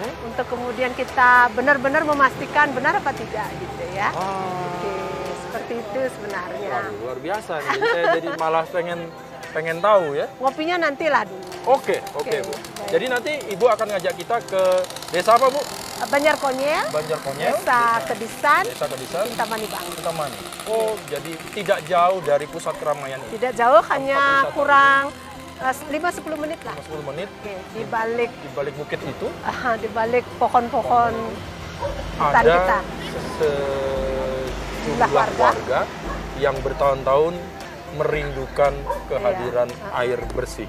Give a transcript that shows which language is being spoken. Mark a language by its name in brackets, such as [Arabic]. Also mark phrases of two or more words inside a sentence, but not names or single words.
[Indonesian] untuk kemudian kita benar-benar memastikan benar apa tidak gitu ya. Oke, seperti itu sebenarnya. Waduh, luar biasa nih. Saya jadi malah pengen tahu ya. Ngopinya nantilah dulu. Oke, Bu. Baik. Jadi nanti Ibu akan ngajak kita ke desa apa, Bu? Banjar Konyel, Banjar Konyel, Desa Kedisan, Desa Kedisan, Kintamani Bangli. Kintamani. Oh, jadi tidak jauh dari pusat keramaian ini. Tidak jauh, hanya wisata. kurang 5-10 menit lah. 10 menit Oke, di balik di balik bukit itu di balik pohon-pohon hutan ada kita. sejumlah warga yang bertahun-tahun merindukan kehadiran air bersih.